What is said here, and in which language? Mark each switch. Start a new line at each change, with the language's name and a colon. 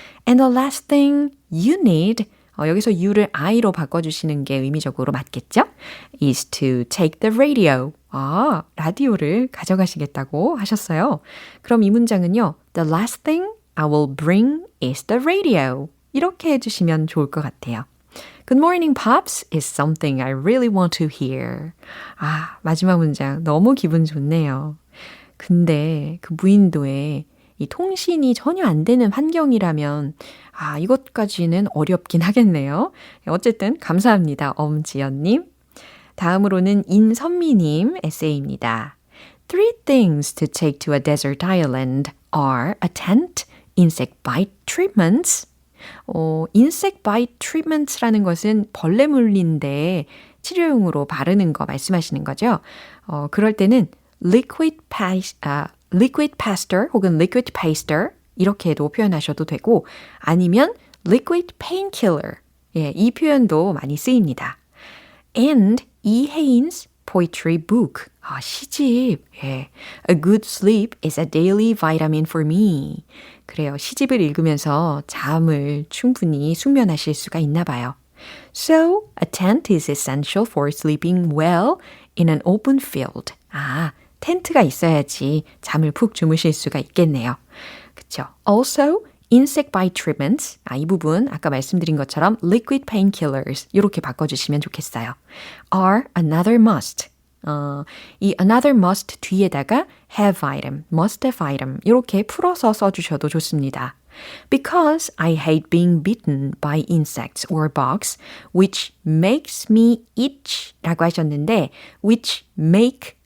English: And the last thing you need,
Korean: 여기서 you를 I로 바꿔주시는 게 의미적으로 맞겠죠?
English: is to take the radio.
Korean: 라디오를 가져가시겠다고 하셨어요. 그럼 이 문장은요.
English: The last thing I will bring is the radio.
Korean: 이렇게 해주시면 좋을 것 같아요.
English: Good morning, Pops is something I really want to hear.
Korean: 마지막 문장 너무 기분 좋네요. 근데 그 무인도에 이 통신이 전혀 안 되는 환경이라면 이것까지는 어렵긴 하겠네요. 어쨌든 감사합니다. 엄지연님. 다음으로는 인선미님 에세이입니다.
English: 3 things to take to a desert island are a tent, insect bite treatments, insect bite treatments
Korean: 라는 것은 벌레 물린데 치료용으로 바르는 거 말씀하시는 거죠. 그럴 때는 liquid pasteur 혹은 liquid paster 이렇게도 표현하셔도 되고 아니면 liquid painkiller 이 표현도 많이 쓰입니다.
English: And 이혜인's poetry book
Korean: 시집
English: A good sleep is a daily vitamin for me.
Korean: 그래요. 시집을 읽으면서 잠을 충분히 숙면하실 수가 있나 봐요.
English: So, a tent is essential for sleeping well in an open field.
Korean: 텐트가 있어야지 잠을 푹 주무실 수가 있겠네요. 그쵸?
English: Also, insect bite treatments.
Korean: 이 부분 아까 말씀드린 것처럼 liquid painkillers 이렇게 바꿔주시면 좋겠어요.
English: Are another must.
Korean: 이 another must 뒤에다가 have item, must have item 이렇게 풀어서 써주셔도 좋습니다.
English: Because I hate being bitten by insects or bugs, which makes me itch
Korean: 라고 하셨는데
English: which make